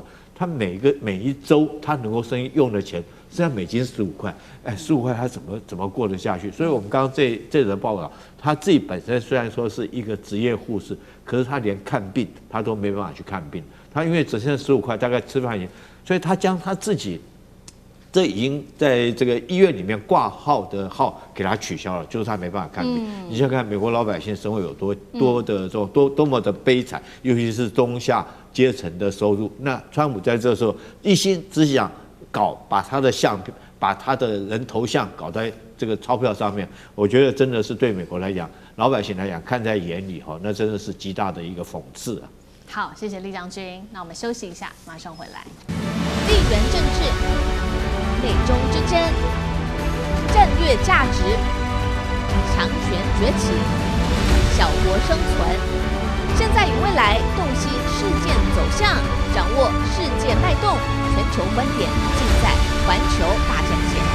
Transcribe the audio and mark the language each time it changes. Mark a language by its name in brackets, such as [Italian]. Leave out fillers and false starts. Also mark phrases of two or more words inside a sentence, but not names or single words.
[Chinese] 他每一周他能夠用的錢，剩下美金15塊，15塊他怎麼過得下去？所以我們剛剛這則報道，他自己本身雖然說是一個職業護士，可是他連看病他都沒辦法去看病，他因為只剩15塊，大概吃飯錢，所以他將他自己這已經在這個醫院裡面掛號的號給他取消了，就是他沒辦法看病。你想看美國老百姓生活有多的多麼的悲慘，尤其是中下階層的收入。那川普在這時候一心只想把他的把他的人頭像搞在這個鈔票上面，我覺得真的是對美國來講，老百姓來講看在眼裡哈，那真的是極大的一個諷刺啊。好，謝謝酈將軍。那我們休息一下，馬上回來。地緣政治、美中之爭、戰略價值、強權崛起、小國生存，現在與未來洞悉事件走向，掌握世界脈動，全球觀點盡在環球大戰。